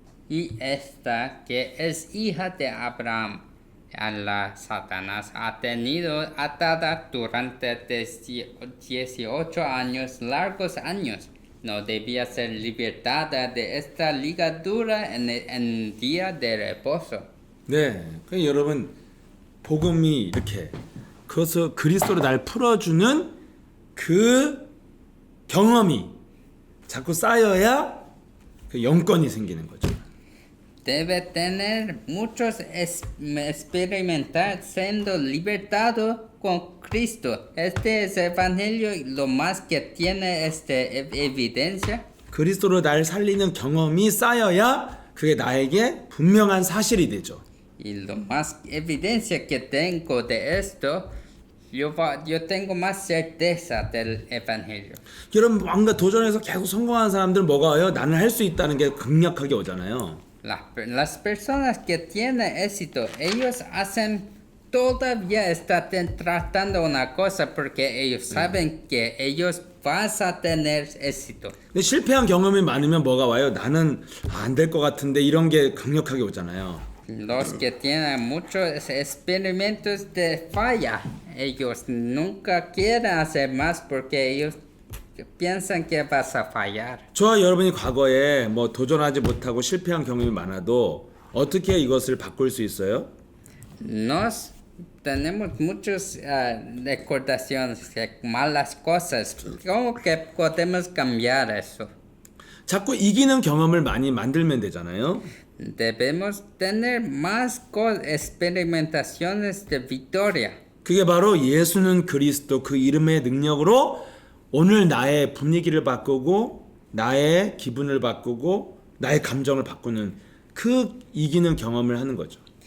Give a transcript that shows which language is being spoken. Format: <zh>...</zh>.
<es>Y esta que es hija de Abraham, a la Satanás ha tenido atada durante 18 años, largos años. No debía ser libertada de esta ligadura en día de reposo.</es> <ko>네, 그러니까 여러분 복음이 이렇게 그것을 그리스도로 날 풀어주는 그 경험이 자꾸 쌓여야 그 영권이 생기는 거죠.</ko> <es>Debe tener muchos experimentar siendo libertado con Cristo. Este es el evangelio lo más que tiene evidencia.</es> <ko>그리스도로 날 살리는 경험이 쌓여야 그게 나에게 분명한 사실이 되죠.</ko> <es>Y lo más evidencia que tengo de esto, yo tengo más certeza del evangelio.</es> <ko>여러분 뭔가 도전해서 계속 성공하는 사람들은 뭐가 와요? 나는 할 수 있다는 게 강력하게 오잖아요.</ko> <es>Las personas que tienen éxito, ellos todavía están tratando una cosa porque ellos saben que ellos van a tener éxito.</es> <ko>근데 실패한 경험이 많으면 뭐가 와요? 나는 안 될 것 같은데 이런 게 강력하게 오잖아요.</ko> <es>Los que tienen muchos experimentos de falla, ellos nunca quieren hacer más porque ellos piensan que vas a fallar.</es> <ko>저와 여러분이 과거에 뭐 도전하지 못하고 실패한 경험이 많아도 어떻게 이것을 바꿀 수 있어요?</ko> <es>Nos tenemos muchas recordaciones de malas cosas. ¿Cómo que podemos cambiar eso?</es> <ko>자꾸 이기는 경험을 많이 만들면 되잖아요.</ko> <es>Debemos tener más experimentaciones de victoria.</es> <ko>그게 바로 예수는 그리스도 그 이름의 능력으로 오늘 나의 분위기를 바꾸고 나의 기분을 바꾸고 나의 감정을 바꾸는 그 이기는 경험을 하는 거죠.</ko>